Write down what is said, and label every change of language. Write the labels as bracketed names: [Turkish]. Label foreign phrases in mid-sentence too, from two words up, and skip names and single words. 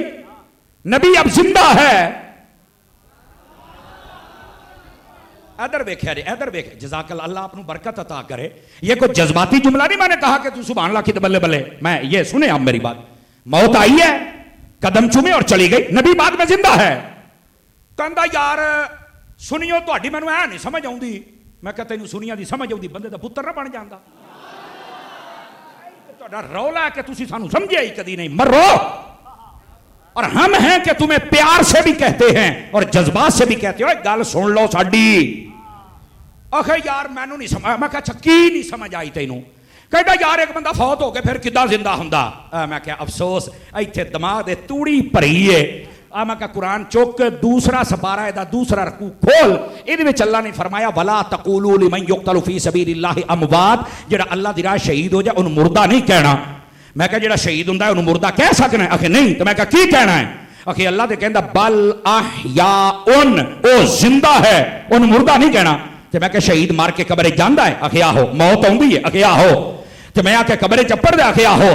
[Urdu] نبی اب زندہ ہے. ادھر دیکھے جی، ادھر دیکھے، [Arabic] جزاک اللہ [Urdu] آپ برکت عطا کرے. یہ کوئی جذباتی جملہ نہیں میں نے کہا کہ تو [Arabic] سبحان اللہ [Urdu] کی [Punjabi] بلے بلے. [Urdu] میں یہ سنیں آپ میری بات، موت آئی ہے، قدم چومے اور چلی گئی، نبی بعد میں زندہ ہے. [Punjabi] کہندا یار سنیو تہاڈی مینوں اے نہیں سمجھ آؤندی. میں کہ تینوں سنیاں دی سمجھ آؤندی بندے دا پتر نہ بن جاندا. تہاڈا رولا ہے کہ تسی سانوں سمجھے ہی کدی نہیں. مرو. [Urdu] اور ہم ہیں کہ تمہیں پیار سے بھی کہتے ہیں اور جذبات سے بھی کہتے ہو. [Punjabi] گل سن لو ساڈی. آخر یار مینوں نہیں سمجھ. میں کہا اچھا کی نہیں سمجھ آئی تینوں؟ کہتا یار ایک بندہ فوت ہو کے پھر کداں زندہ ہوندا. میں کہا افسوس ایتھے دماغ دے توڑی بھری ہے. میں کہا قرآن چوک دوسرا سپارہ ہے دا دوسرا رکوع کھول. یہ وچ اللہ نے فرمایا [Arabic] ولا تقولوا لمن يقتل في سبيل الله اموات. [Punjabi] جڑا اللہ دی راہ شہید ہو جائے انہوں مردہ نہیں کہنا. میں کہا جڑا شہید ہوندا ہے انہوں مردہ کہہ سکنا ہے؟ آخر نہیں. تو میں کہا کی کہنا ہے؟ آخر اللہ دے کہندا [Arabic] بل احیاء، [Punjabi] او زندہ ہے، انہوں مردہ نہیں کہنا. تو میں کہا شہید مار کے قبر جاندا ہے؟ آخر آہو. موت آؤندی ہے؟ آخر آہو. تو میں آ کے قبر چپڑ دے؟ آخر آہو.